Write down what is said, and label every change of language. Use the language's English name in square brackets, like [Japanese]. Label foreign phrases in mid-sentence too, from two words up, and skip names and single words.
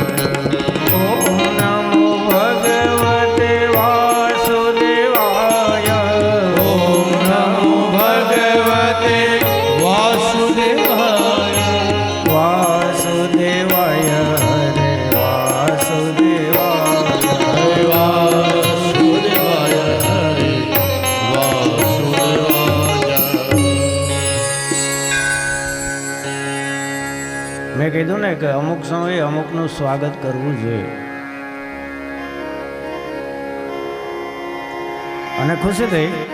[Sanskrit] ओम नमो भगवते वासुदेवाय. ओम नमो भगवते वासुदेवाय. वासुदेवाय हरे वासुदेवाय. हरे वासुदेवाय हरे. [Gujarati] મેં કીધું ને કે અમુક સમયે અમુકનું સ્વાગત કરવું જોઈએ અને ખુશી થઈ.